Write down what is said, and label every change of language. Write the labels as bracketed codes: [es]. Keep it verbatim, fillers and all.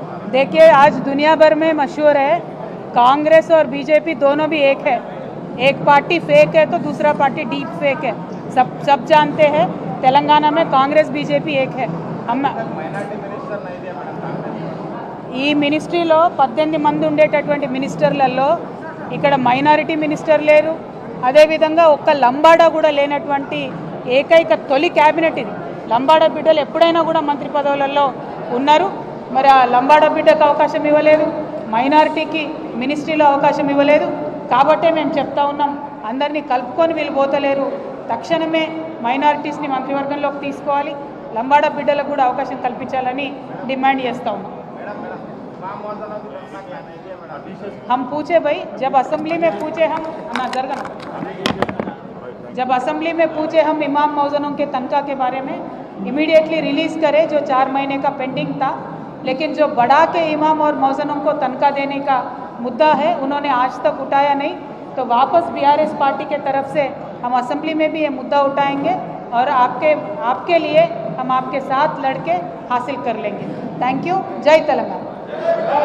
[hi] देखिए, आज दुनिया भर में मशहूर है कांग्रेस और बीजेपी दोनों भी एक है. एक पार्टी फेक है तो दूसरा पार्टी डीप फेक है. सब सब जानते हैं तेलंगाना में कांग्रेस बीजेपी एक है. [te] हम ఈ మినిస్ట్రీలో పద్దెనిమిది మంది ఉండేటటువంటి మినిస్టర్లలో ఇక్కడ మైనారిటీ మినిస్టర్ లేరు, అదేవిధంగా ఒక్క లంబాడా కూడా లేనటువంటి ఏకైక తొలి క్యాబినెట్ ఇది. లంబాడా బిడ్డలు ఎప్పుడైనా కూడా మంత్రి పదవులలో ఉన్నారు. మరి ఆ లంబాడా బిడ్డకు అవకాశం ఇవ్వలేదు, మైనారిటీకి మినిస్ట్రీలో అవకాశం ఇవ్వలేదు. కాబట్టే మేము చెప్తా ఉన్నాం, అందరినీ కలుపుకొని వీళ్ళు పోతలేరు, తక్షణమే మైనారిటీస్ని మంత్రివర్గంలోకి తీసుకోవాలి, లంబాడా బిడ్డలకు కూడా అవకాశం కల్పించాలని డిమాండ్ చేస్తూ ఉన్నాం. [hi] हम पूछे भाई, जब असेंबली में पूछे हम ना जरगना जब असेंबली में पूछे हम इमाम मौजनों के तनख्वाह के बारे में इमीडिएटली रिलीज़ करें जो चार महीने का पेंडिंग था. लेकिन जो बढ़ा के इमाम और मौजनों को तनख्वाह देने का मुद्दा है उन्होंने आज तक उठाया नहीं, तो वापस बीआरएस पार्टी के तरफ से हम असेंबली में भी ये मुद्दा उठाएंगे और आपके आपके लिए हम आपके साथ लड़ के हासिल कर लेंगे. Thank you. जय तेलंगाना.